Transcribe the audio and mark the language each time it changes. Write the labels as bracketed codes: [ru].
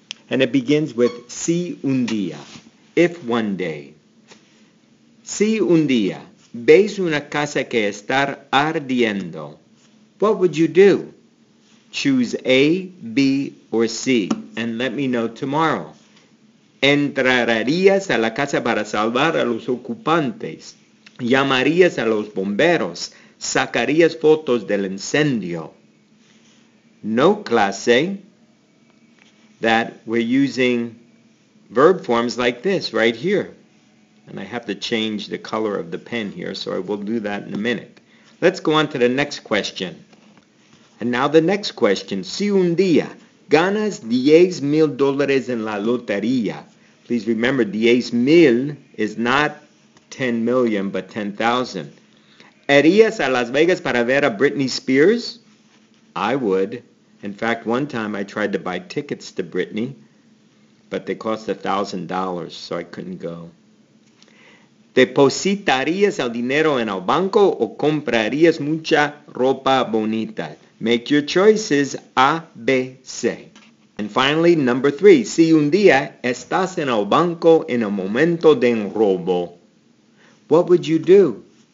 [en] And it begins with [es] si un día, [en] if one day. [es] Si un día ves una casa que está ardiendo, [en] what would you do? Choose A, B, or C, and let me know tomorrow. [es] Entrarías a la casa para salvar a los ocupantes. Llamarías a los bomberos. Sacarías fotos del incendio. [en] Note, clase, that we're using verb forms like this right here. And I have to change the color of the pen here, so I will do that in a minute. Let's go on to the next question. And now the next question. [es] Si un día ganas $10,000 en la lotería. [en] Please remember, 10,000 is not 10 million, but 10,000. [es] ¿Irías a Las Vegas para ver a Britney Spears? [en] I would. In fact, one time I tried to buy tickets to Britney, but they cost $1,000, so I couldn't go. [es] ¿Depositarías el dinero en el banco o comprarías mucha ropa bonita? [en] Make your choices A, B, C. And finally, number 3. [es] Si un día estás en el banco en el momento de un robo, [en] what would you do?